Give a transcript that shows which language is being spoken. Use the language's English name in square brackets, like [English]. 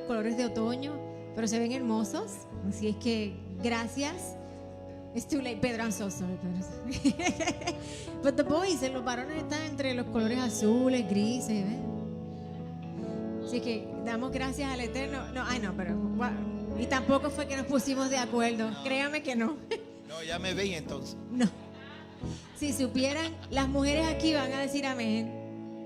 [Spanish] Los colores de otoño, pero se ven hermosos. Así es que gracias. [English] It's too late, Pedro, I'm so sorry, Pedro. But the boys, [Spanish] los varones están entre los colores azules, grises, ¿ven? Así que damos gracias al Eterno. No, pero y tampoco fue que nos pusimos de acuerdo. Créame que no. No, ya me ven entonces. No. Si supieran, las mujeres aquí van a decir amén.